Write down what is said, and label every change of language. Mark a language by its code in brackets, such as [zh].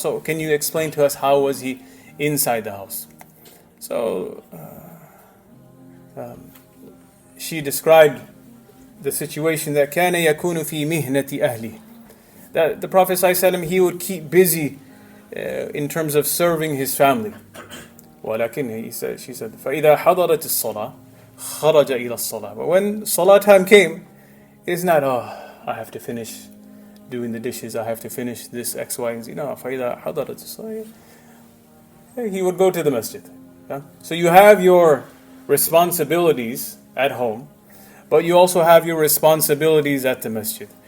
[en] So can you explain to us how was he inside the house? So she described the situation that [ar] كان يكون في مهنة أهله, [en] that the Prophet ﷺ, he would keep busy in terms of serving his family. [ar] ولكن [en] she said [ar] فإذا حضرت الصلاة خرج إلى الصلاة. [en] But when salah time came, it's not I have to finish doing the dishes, I have to finish this X, Y, and Z. No, [ar] فإذا حضرت الصلاة, [en] he would go to the masjid. So you have your responsibilities at home, but you also have your responsibilities at the masjid.